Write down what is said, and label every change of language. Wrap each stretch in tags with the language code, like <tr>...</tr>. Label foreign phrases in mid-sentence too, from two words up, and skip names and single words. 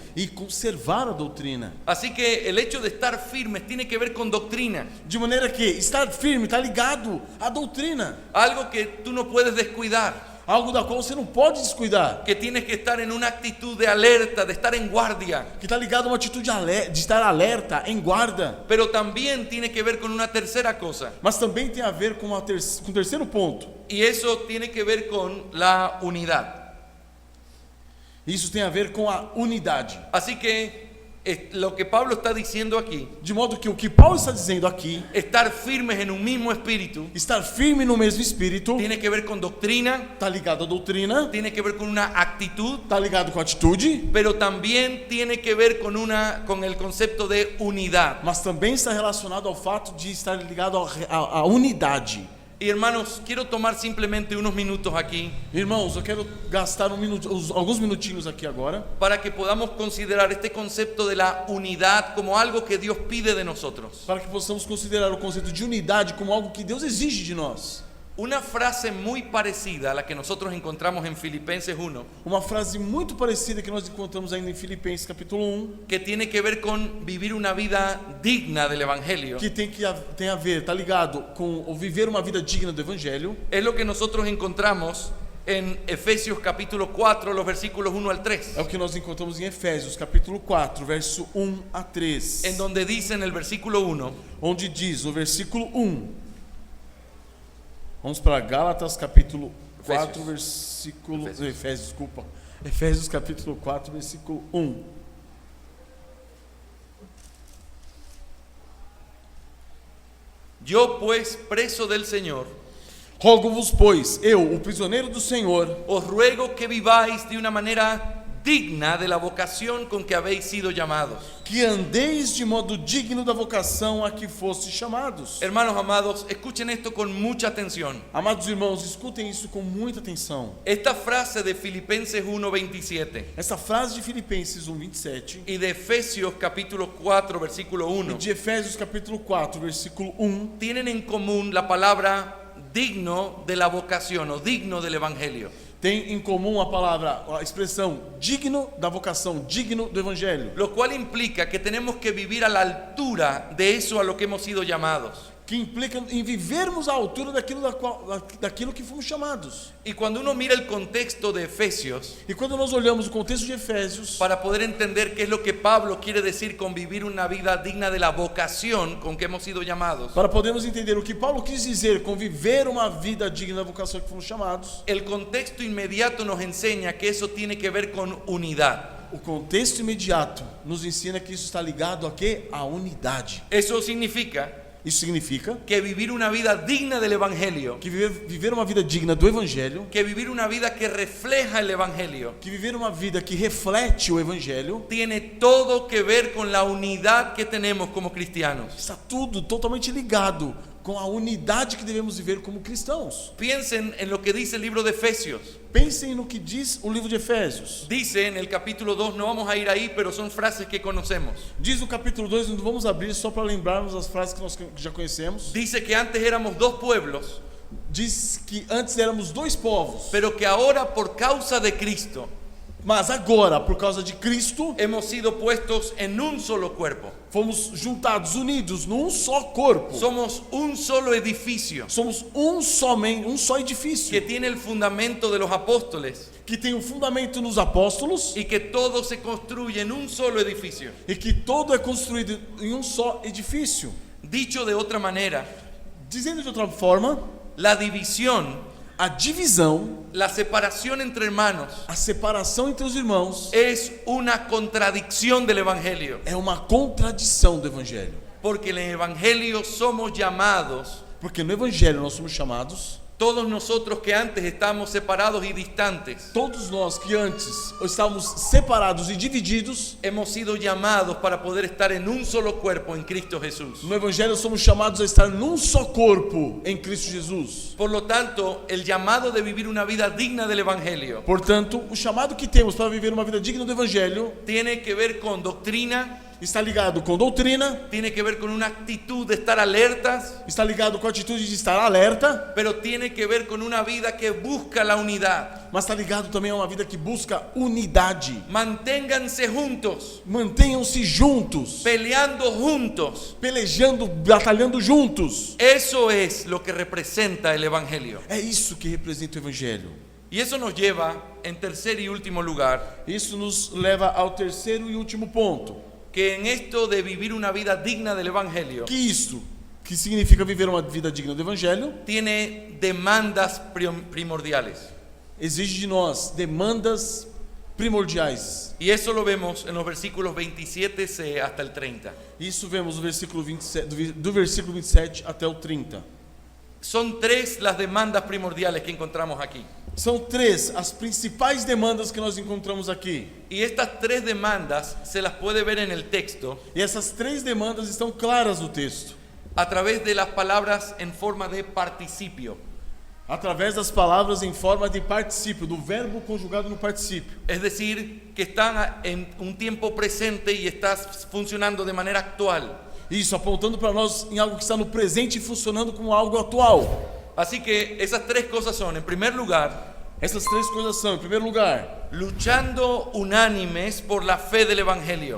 <pt>e conservar a doutrina.</pt> <es>Así que el hecho de estar firmes tiene que ver con doctrina,</es> <pt>De maneira que estar firme está ligado à doutrina,</pt> <es>algo que tú no puedes descuidar,</es> <pt>algo da qual você não pode descuidar,</pt> <es>que tienes que estar en una actitud de alerta, de estar en guardia,</es> <pt>que está ligado a uma atitude de estar alerta, em guarda.</pt> <es>pero también tiene que ver con una tercera cosa,</es> <pt>Mas também tem a ver com o terceiro ponto.</pt> <es>y eso tiene que ver con la unidad.</es> <pt>Isso tem a ver com a unidade.</pt> <es>Así que lo que Pablo está diciendo aquí,</es> <pt>De modo que o que Paulo está dizendo aqui,</pt> <es>estar firmes en un mismo espíritu,</es> <pt>estar firme no mesmo espírito,</pt> <es>tiene que ver con doctrina,</es> <pt>está ligado à doutrina,</pt> <es>tiene que ver con una actitud,</es> <pt>está ligado com a atitude,</pt> <es>pero también tiene que ver con el concepto de unidad.</es> <pt>mas também está relacionado ao fato de estar ligado à unidade.</pt> <es>Y hermanos, quiero tomar simplemente unos minutos aquí</es> <pt>Irmãos, eu quero gastar alguns minutinhos aqui agora,</pt> <es>para que podamos considerar este concepto de la unidad como algo que Dios pide de nosotros.</es> <pt>para que possamos considerar o conceito de unidade como algo que Deus exige de nós.</pt> <es>Una frase muy parecida a la que nosotros encontramos en Filipenses 1,</es> <pt>Uma frase muito parecida que nós encontramos ainda em Filipenses capítulo 1,</pt> <es>que tiene que ver con vivir una vida digna del Evangelio,</es> <pt>que tem a ver, está ligado com o viver uma vida digna do Evangelho.</pt> <es>es lo que nosotros encontramos en Efesios capítulo 4, los versículos 1 al 3,</es> <pt>É o que nós encontramos em Efésios capítulo 4, verso 1 a 3, en donde dice en el versículo 1, onde diz, no versículo 1, vamos para Gálatas capítulo 4, versículo... Efésios, desculpa. Efésios capítulo 4, versículo 1.</pt> <es>yo pues, preso del Señor,</es> <pt>Rogo-vos, pois, eu, o prisioneiro do Senhor,</pt> <es>os ruego que viváis de una manera digna de la vocación con que habéis sido llamados.</es> <pt>que andeis de modo digno da vocação a que fostes chamados.</pt> <es>Hermanos amados, escuchen esto con mucha atención.</es> <pt>Amados irmãos, escutem isso com muita atenção.</pt> <es>Esta frase de Filipenses 1:27</es> <pt>Essa frase de Filipenses 1:27</pt> <es>y de Efesios capítulo 4 versículo</es> <pt>e 1 de Efésios capítulo 4, versículo 1</pt> <es>tienen en común la palabra digno de la vocación o digno del evangelio.</es> <pt>tem em comum a expressão digno da vocação, digno do Evangelho,</pt> <es>Lo cual implica que tenemos que vivir a la altura de eso a lo que hemos sido llamados.</es> <pt>que implica em vivermos à altura daquilo que fomos chamados.</pt> <es>Y cuando uno mira el contexto de Efesios,</es> <pt>E quando nós olhamos o contexto de Efésios,</pt> <es>para poder entender qué es lo que Pablo quiere decir con vivir una vida digna de la vocación con que hemos sido llamados,</es> <pt>para podermos entender o que Paulo quis dizer com viver uma vida digna da vocação que fomos chamados,</pt> <es>el contexto inmediato nos enseña que eso tiene que ver con unidad.</es> <pt>o contexto imediato nos ensina que isso está ligado a quê? A unidade.</pt> <es>Eso significa</es> <pt>Isso significa</pt> <es>que vivir una vida digna del Evangelio,</es> <pt>que viver uma vida digna do Evangelho,</pt> <es>que vivir una vida que refleja el Evangelio,</es> <pt>que viver uma vida que reflete o Evangelho,</pt> <es>tiene todo que ver con la unidad que tenemos como cristianos.</es> <pt>está tudo totalmente ligado com a unidade que devemos viver como cristãos.</pt> <es>Piensen en lo que dice el libro de Efesios.</es> <pt>Pensem no que diz o livro de Efésios.</pt> <es>Dice en el capítulo 2, no vamos a ir ahí, pero son frases que conocemos.</es> <pt>Diz no capítulo 2, não vamos abrir só para lembrarmos as frases que nós já conhecemos.</pt> <es>Dice que antes éramos dos pueblos,</es> <pt>Diz que antes éramos dois povos,</pt> <es>pero que ahora por causa de Cristo</es> <pt>mas agora, por causa de Cristo,</pt> <es>hemos sido puestos en un solo cuerpo.</es> <pt>fomos juntados, unidos num só corpo.</pt> <es>Somos un solo edificio</es> <pt>Somos um só que edifício,</pt> <es>tiene el fundamento de los apóstoles</es> <pt>que tem um fundamento nos apóstolos</pt> <es>y que todo se construye en un solo edificio.</es> <pt>e que todo é construído em um só edifício.</pt> <es>Dicho de otra manera,</es> <pt>Dizendo de outra forma,</pt> <es>la división,</es> <pt>a divisão,</pt> <es>la separación entre hermanos</es> <pt>a separação entre os irmãos</pt> <es>es una contradicción del Evangelio,</es> <pt>é uma contradição do Evangelho.</pt> <es>porque en el Evangelio somos llamados,</es> <pt>Porque no Evangelho nós somos chamados,</pt> <es>todos nosotros que antes estábamos separados y distantes,</es> <pt>todos nós que antes estávamos separados e divididos,</pt> <es>hemos sido llamados para poder estar en un solo cuerpo en Cristo Jesús.</es> <pt>no Evangelho somos chamados a estar num só corpo em Cristo Jesus.</pt> <es>Por lo tanto, el llamado de vivir una vida digna del Evangelio</es> <pt>Portanto, o chamado que temos para viver uma vida digna do Evangelho</pt> <es>tiene que ver con doctrina,</es> <pt>está ligado com doutrina,</pt> <es>tiene que ver con una actitud de estar alertas,</es> <pt>está ligado com a atitude de estar alerta,</pt> <es>pero tiene que ver con una vida que busca la unidad.</es> <pt>mas está ligado também a uma vida que busca unidade.</pt> <es>Manténganse juntos,</es> <pt>Mantenham-se juntos,</pt> <es>peleando juntos.</es> <pt>pelejando, batalhando juntos.</pt> <es>Eso es lo que representa el Evangelio.</es> <pt>É isso que representa o Evangelho.</pt> <es>Y eso nos lleva, en tercer y último lugar,</es> <pt>Isso nos leva ao terceiro e último ponto.</pt> <es>que en esto de vivir una vida digna del Evangelio,</es> <pt>Que isto, que significa viver uma vida digna do Evangelho,</pt> <es>tiene demandas primordiales.</es> <pt>exige de nós demandas primordiais.</pt> <es>Y eso lo vemos en los versículos 27c hasta el 30.</es> <pt>Isso vemos no versículo 27, do versículo 27 até o 30.</pt> <es>Son tres las demandas primordiales que encontramos aquí.</es> <pt>São três as principais demandas que nós encontramos aqui.</pt> <es>Y estas tres demandas se las puede ver en el texto</es> <pt>E essas três demandas estão claras no texto,</pt> <es>a través de las palabras en forma de participio.</es> <pt>através das palavras em forma de particípio, do verbo conjugado no particípio.</pt> <es>Es decir, que están en un tiempo presente y está funcionando de manera actual.</es> <pt>Isso apontando para nós em algo que está no presente e funcionando como algo atual.</pt> <es>Así que esas tres cosas son, en primer lugar,</es> <pt>Essas três coisas são, em primeiro lugar,</pt> <es>luchando unánimes por la fe del Evangelio.</es>